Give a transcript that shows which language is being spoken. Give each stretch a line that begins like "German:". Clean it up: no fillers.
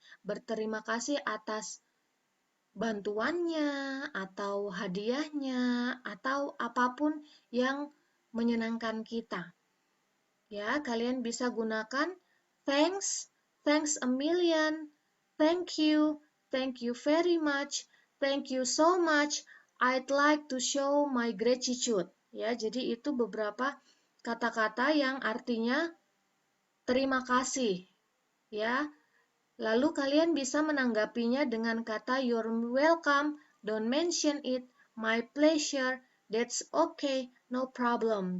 Indonesian: Berterima kasih atas bantuannya, atau hadiahnya, atau apapun yang menyenangkan kita. Ya, kalian bisa gunakan
English: thanks, thanks a million, thank you very much, thank you so much, I'd like to show my gratitude.
Indonesian: Ya, jadi itu beberapa kata-kata yang artinya terima kasih. Ya, lalu kalian bisa menanggapinya dengan kata
English: you're welcome, don't mention it, my pleasure, that's okay, no problem.